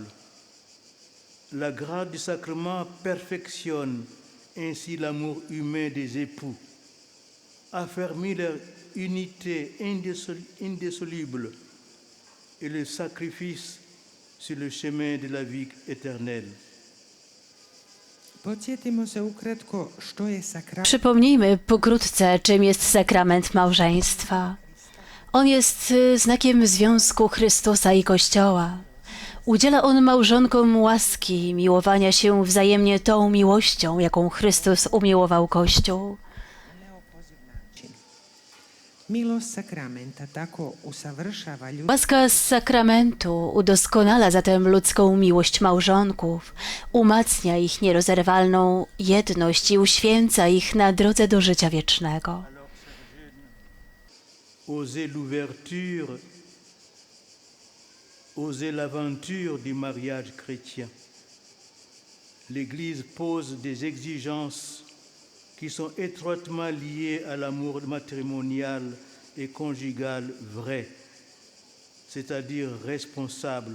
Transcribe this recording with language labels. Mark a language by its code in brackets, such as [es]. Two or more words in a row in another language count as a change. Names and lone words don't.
[fr] La grâce du sacrement perfectionne ainsi l'amour humain des époux, affermit leur unité indissoluble et le sacrifice sur le chemin de la vie éternelle. [hr] Podsjetimo se ukratko što je sakrament. [pl] Przypomnijmy pokrótce, czym jest sakrament małżeństwa. On jest znakiem związku Chrystusa i Kościoła. Udziela on małżonkom łaski, miłowania się wzajemnie tą miłością, jaką Chrystus umiłował Kościół. [hr] Milost sakramenta tako usavršava ljudsku [pl] Łaska z sakramentu udoskonala zatem ludzką miłość małżonków, umacnia ich nierozerwalną jedność i uświęca ich na drodze do życia wiecznego. [fr] Osez l'ouverture, osez l'aventure du mariage chrétien. L'Église pose des exigences qui sont étroitement liées à l'amour matrimonial et conjugal vrai, c'est-à-dire responsable.